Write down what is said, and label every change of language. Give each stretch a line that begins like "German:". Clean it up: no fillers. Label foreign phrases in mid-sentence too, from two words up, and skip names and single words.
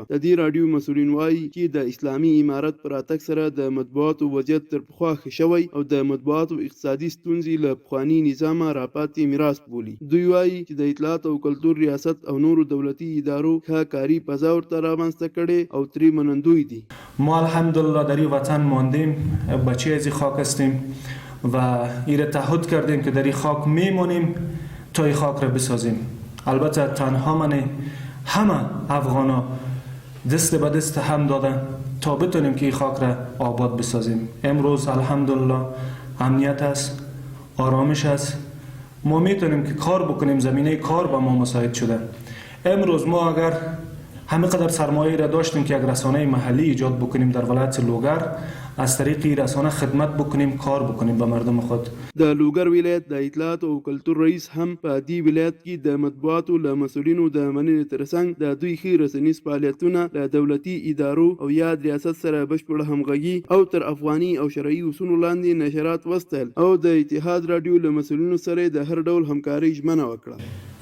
Pashto: د دې راډیو مسؤلین وایي چې د اسلامي امارت پر راتګ سره د مطبوعاتو وضعیت تر پخوا ښه شوی او د مطبوعاتو اقتصادي ستونزې له پخواني نظامه راپاتې میراث بولي. دوی وایي چې د اطلاعات او کلتور ریاست او نورو دولتي ادارو ښه کاري فضا ورته رامنځته کړې او ترې منندوی دي.
Persian: ما الحمدلله در این وطن ماندیم، بچه از این خاک هستیم و ایره تعهد کردیم که در این خاک میمونیم تا این خاک را بسازیم. البته تنها من همه افغانا دست به دست هم دادن تا بتونیم که این خاک را آباد بسازیم. امروز الحمدلله امنیت است، آرامش است، ما میتونیم که کار بکنیم، زمینه کار به ما مساعد شده. امروز ما اگر همه قدر سرمایه را داشتیم که یک رسانه محلی ایجاد بکنیم در ولایت لوگر، از طریق رسانه خدمت بکنیم، کار بکنیم به مردم خود.
Pashto: د لوګر ولایت د اطلاعات او کلتور رئیس هم په دې ولایت کې د مطبوعاتو له مسؤلینو د مننې ترڅنګ د دوی ښې رسنیز فعالیتونه له دولتي ادارو او یاد ریاست سره بشپړه همغږي او تر افغاني او شرعي اصولو لاندې نشرات وستل او د اتحاد راډیو له مسؤلینو سره د هر ډول همکارۍ ژمنه وکړه.